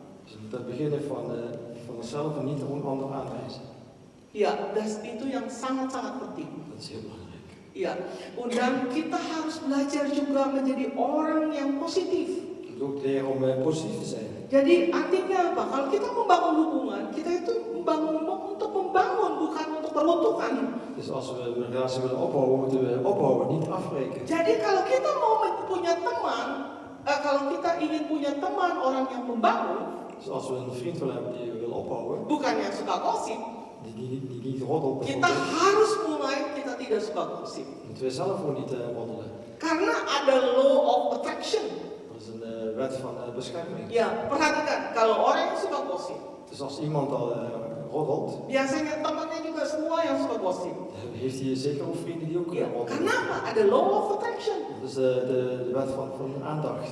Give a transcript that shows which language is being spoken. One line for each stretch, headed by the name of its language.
Dutch: Dus we moeten beginnen van onszelf en niet een ander aanwijzen.
Indonesian: Ya, itu yang sangat-sangat penting.
Dutch: Dat is heel belangrijk.
Indonesian: Ya, dan kita harus belajar juga menjadi orang yang positif.
Dutch: Je moet ook leren om positief te zijn.
Indonesian: Jadi artinya apa? Kalau kita membangun hubungan, kita itu membangun untuk membangun, bukan untuk meruntuhkan.
Dutch: Dus als we een relatie willen opbouwen, moeten we opbouwen, niet afbreken.
Indonesian: Jadi kalau kita mau punya teman, kalau kita ingin punya teman orang yang membangun,
Dutch: Dus als we een vriend willen hebben die we willen opbouwen,
Indonesian: bukan yang suka gosip,
Dutch: die niet roddelt,
Indonesian: kita
Dutch: bijvoorbeeld,
Indonesian: harus mulai kita tidak suka gosip.
Dutch: moeten we zelf ook niet roddelen.
Indonesian: Karena ada
English: law of attraction.
Dutch: Dat is een wet van bescherming.
Indonesian: Ya, perhatikan kalau orang yang suka gosip,
Dutch: Dus als iemand al roddelt,
Indonesian: biasanya temannya juga semua yang suka gosip.
Dutch: heeft hij zeker ook vrienden die ook
Indonesian: Ya,
Dutch: roddelen.
Indonesian: kenapa? Ada
English: law of attraction.
Dutch: Dat is de wet van aandacht.